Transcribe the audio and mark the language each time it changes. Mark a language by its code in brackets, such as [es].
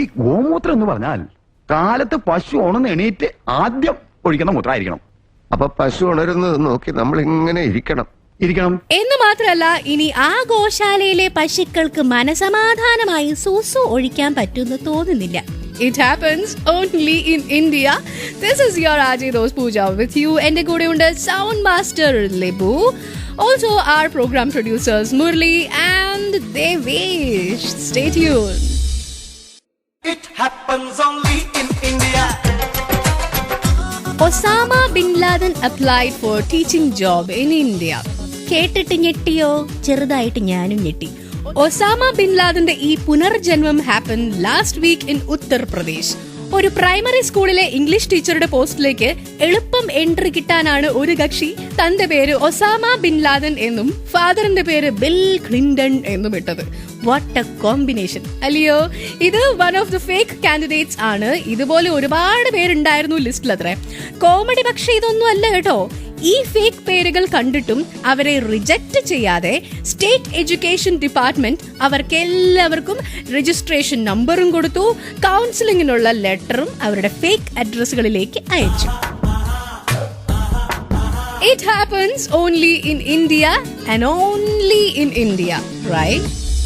[ml] ഈ ഗോമൂത്രം എന്ന് പറഞ്ഞാൽ കാലത്ത് പശു ഉണർന്ന് എണീറ്റ് ആദ്യം ഒഴിക്കുന്ന മൂത്രമായിരിക്കണം. അപ്പൊ പശു ഉണരുന്നത് നോക്കി നമ്മൾ ഇങ്ങനെ ഇരിക്കണം എന്ന് മാത്രമല്ല, ഇനി ആ ഗോശാലയിലെ പശുക്കൾക്ക് മനസമാധാനമായി സൂസു ഒഴിക്കാൻ പറ്റുമെന്ന് തോന്നുന്നില്ല. [en] It happens only in India. This is your RJ Pooja with you. [ml] എന്റെ കൂടെ ഉണ്ട് sound master Libu. [en] Also our program producers Murli and Devesh. Stay tuned. It happens only in India. Osama bin Laden applied for teaching job in India. [ml] കേട്ടിട്ട് ഞെട്ടിയോ? ചെറുതായിട്ട് ഞാനും ഞെട്ടി. Osama bin ലാദന്റെ ഈ പുനർജന്മം [en] happen last week in [ml] Uttar Pradesh. ഒരു primary സ്കൂളിലെ English ടീച്ചറുടെ പോസ്റ്റിലേക്ക് എളുപ്പം എൻട്രി കിട്ടാനാണ് ഒരു കക്ഷി തന്റെ പേര് ഒസാമ ബിൻ ലാദൻ എന്നും ഫാദറിന്റെ പേര് ബിൽ ക്ലിന്റൺ എന്നും ഇട്ടത്. [en] what a combination [ml] അല്ലയോ. ഇത് [en] one of the fake candidates [ml] ആണ്. ഇതുപോലെ ഒരുപാട് പേരുണ്ടായിരുന്നു ലിസ്റ്റിൽ. അത്ര കോമഡി പക്ഷെ ഇതൊന്നും അല്ല കേട്ടോ. ഈ ഫേക്ക് പേരുകൾ കണ്ടിട്ടും അവരെ റിജക്ട് ചെയ്യാതെ സ്റ്റേറ്റ് എഡ്യൂക്കേഷൻ ഡിപ്പാർട്ട്മെന്റ് അവർക്ക് എല്ലാവർക്കും രജിസ്ട്രേഷൻ നമ്പറും കൊടുത്തു. കൗൺസിലിംഗിനുള്ള ലെറ്ററും അവരുടെ ഫേക്ക് അഡ്രസ്സുകളിലേക്ക് അയച്ചു. [en] It happens only in India and only in India, right?